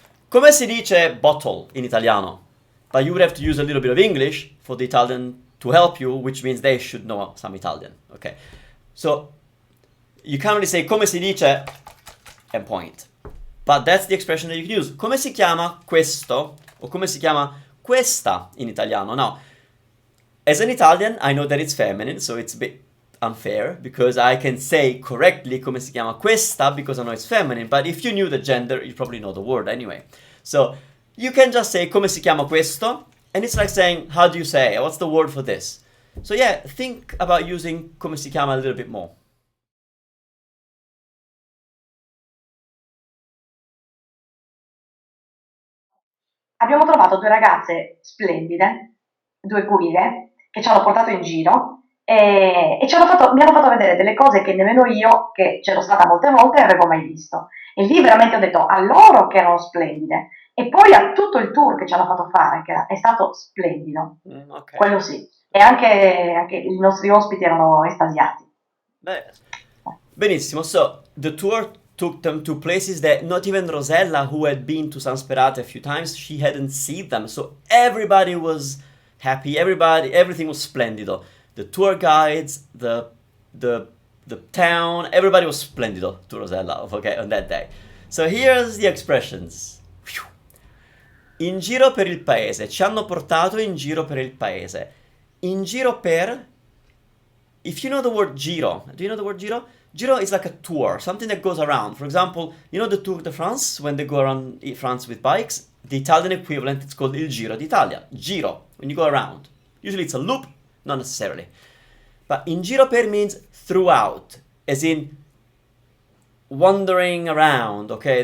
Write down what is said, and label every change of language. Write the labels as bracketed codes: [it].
[it] Come si dice bottle in Italiano? [en] But you would have to use a little bit of English for the Italian to help you, which means they should know some Italian, okay? So, you can't really say [it] come si dice [en] and point. But that's the expression that you can use. [it] Come si chiama questo? Or come si chiama questa in Italiano? [en] Now, as an Italian, I know that it's feminine, so it's a bit unfair, because I can say correctly [it] come si chiama questa [en] because I know it's feminine, but if you knew the gender, you probably know the word anyway. So, you can just say [it] come si chiama questo, [en] and it's like saying, how do you say? What's the word for this? So yeah, think about using [it] come si chiama [en] a little bit more. [it] Abbiamo trovato due ragazze splendide, due guide, che ci hanno portato in giro e mi hanno fatto vedere delle cose che nemmeno io, che c'ero stata molte volte, avevo mai visto. E lì veramente ho detto a loro che erano splendide. E poi a tutto il tour che ci hanno fatto fare, che è stato splendido. Okay. Quello sì. E anche i nostri ospiti erano estasiati. [en] Benissimo, so the tour took them to places that not even Rosella, who had been to San Sperate a few times, she hadn't seen them. So everybody was happy, everything was splendido. The tour guides, the town, everybody was splendido to Rosella, okay, on that day. So here's the expressions. [it] In giro per il paese, ci hanno portato in giro per il paese. In giro per, [en] if you know the word giro, do you know the word giro? Giro is like a tour, something that goes around. For example, you know the Tour de France, when they go around France with bikes? The Italian equivalent, it's called il Giro d'Italia. Giro, when you go around. Usually it's a loop, not necessarily. But [it] in giro per [en] means throughout, as in wandering around, okay?